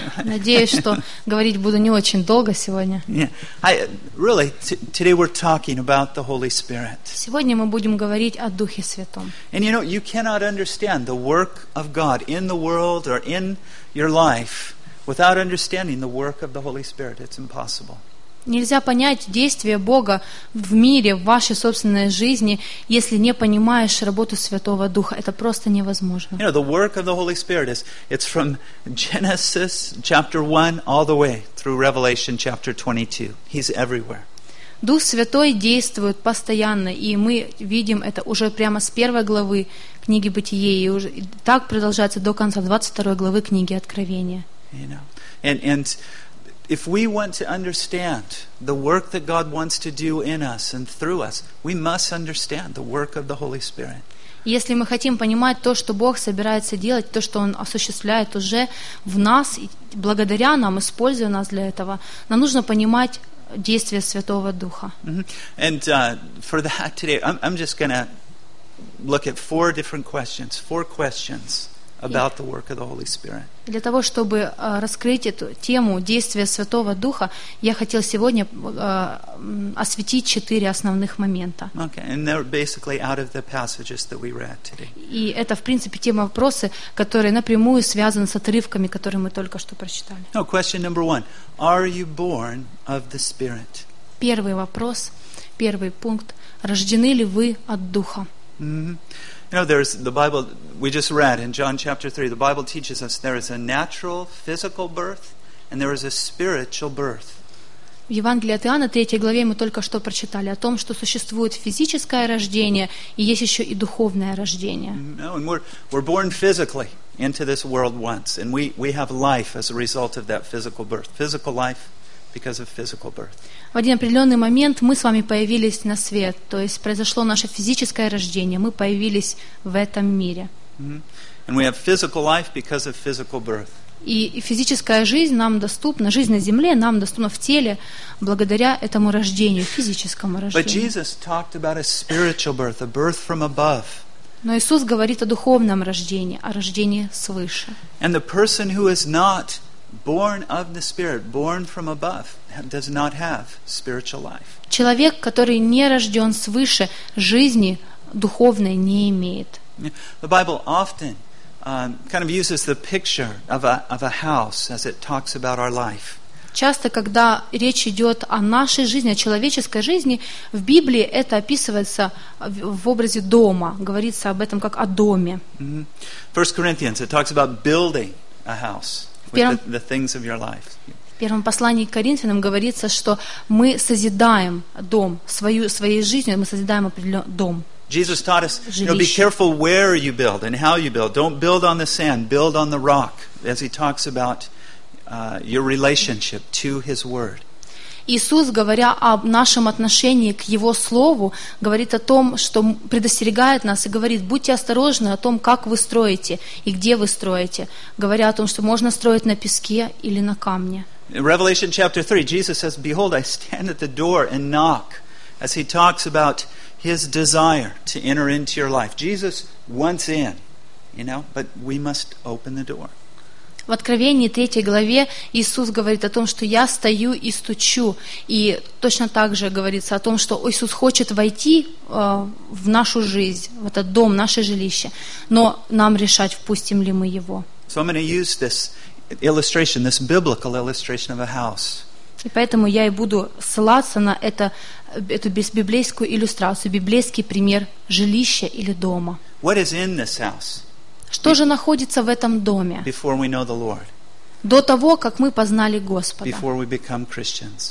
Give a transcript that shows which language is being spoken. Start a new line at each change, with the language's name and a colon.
Russian: Надеюсь, что говорить буду не очень долго сегодня.
English: Yeah. Today we're talking about the Holy Spirit.
Russian: Сегодня мы будем говорить о Духе Святом.
English: And you know, you cannot understand the work of God in the world or in your life without understanding the work of the Holy Spirit. It's impossible.
Russian: Нельзя понять действия Бога в мире, в вашей собственной жизни, если не понимаешь работу Святого Духа. Это просто невозможно.
English: You know, the work of the Holy Spirit is, it's from Genesis chapter 1 all the way through Revelation chapter 22. He's everywhere.
Russian: Дух Святой действует постоянно, и мы видим это уже прямо с первой главы книги Бытие, и уже так продолжается до конца 22 главы книги Откровения.
English: You know, and if we want to understand the work that God wants to do in us and through us, we must understand the work of the Holy Spirit.
Russian: Если мы хотим понимать то, что Бог собирается делать, то, что Он осуществляет уже в нас, благодаря нам, используя нас для этого, нам нужно понимать действия Святого Духа. Mm-hmm.
English: And for that today, I'm just going to look at four different questions. Four questions. About the work of the Holy Spirit.
Russian: Для того, чтобы раскрыть эту тему действия Святого Духа, я хотел сегодня осветить четыре основных момента.
English: Okay, and they're basically out of the passages that we read today.
Russian: И это, в принципе, те вопросы, которые напрямую связаны с отрывками, которые мы только что прочитали.
English: No, question number one. Are you born of the Spirit?
Russian: Первый вопрос, первый пункт. Рождены ли вы от Духа? Mm-hmm.
English: You know, there's the Bible, we just read in John chapter 3, the Bible teaches us there is a natural, physical birth, and there is a spiritual birth.
Russian: В Евангелии от Иоанна, 3 главе, мы только что прочитали о том, что существует физическое рождение, и есть еще и духовное рождение.
English: No, and we're born physically into this world once, and we have life as a result of that physical birth, physical life. Because of physical birth.
Russian: В один определенный момент мы с вами появились на свет, то есть произошло наше физическое рождение, мы появились в этом мире.
English: And we have physical life because of physical birth.
Russian: И физическая жизнь нам доступна, жизнь на земле нам доступна в теле благодаря этому рождению, физическому рождению.
English: But Jesus talked about a spiritual birth, a birth from above.
Russian: Но Иисус говорит о духовном рождении, о рождении свыше.
English: And the person who is not born of the Spirit, born from above, does not have spiritual life.
Russian: Человек, который не рожден свыше, жизни духовной не имеет.
English: The Bible often kind of uses the picture of a house as it talks about our life.
Russian: Часто, когда речь идет о нашей жизни, о человеческой жизни, в Библии это описывается в образе дома, говорится об этом как о доме.
English: First Corinthians, it talks about building a house.
Russian: В первом послании к Коринфянам говорится, что мы созидаем дом своей жизнью, мы созидаем определенный дом.
English: Jesus taught us, you know, be careful where you build and how you build. Don't build on the sand, build on the rock, as he talks about your relationship to his word.
Russian: Иисус, говоря о нашем отношении к Его Слову, говорит о том, что предостерегает нас и говорит, будьте осторожны о том, как вы строите и где вы строите, говоря о том, что можно строить на песке или на камне.
English: In Revelation chapter 3, Jesus says, behold, I stand at the door and knock, as he talks about his desire to enter into your life. Jesus wants in, you know, but we must open the door.
Russian: В Откровении 3 главе Иисус говорит о том, что «Я стою и стучу». И точно так же говорится о том, что Иисус хочет войти в нашу жизнь, в этот дом, в наше жилище, но нам решать, впустим ли мы его.
English: So I'm going to use this illustration, this biblical illustration of a house.
Russian: И поэтому я и буду ссылаться на эту библейскую иллюстрацию, библейский пример жилища или дома.
English: What is in this house?
Russian: Что же находится в этом доме?
English: Before we know the Lord.
Russian: До того, как мы познали Господа.
English: Before we become Christians.